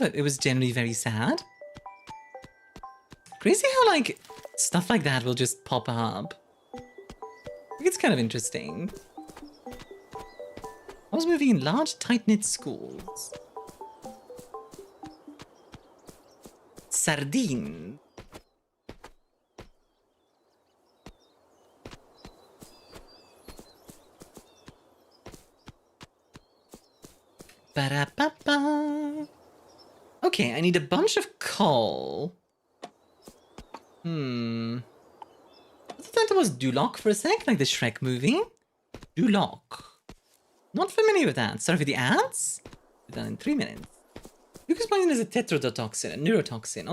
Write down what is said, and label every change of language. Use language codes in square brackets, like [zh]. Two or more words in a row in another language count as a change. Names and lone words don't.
[en] It was generally very sad. Crazy how, like, stuff like that will just pop up. I think it's kind of interesting. I was moving in large, tight-knit schools. Sardine. Ba-da-ba-ba. Okay, I need a bunch of coal. I thought it was Duloc for a sec, like the Shrek movie. Duloc. Not familiar with that. Sorry for the ads. We're done in 3 minutes. Lucas poison is a tetrodotoxin, a neurotoxin.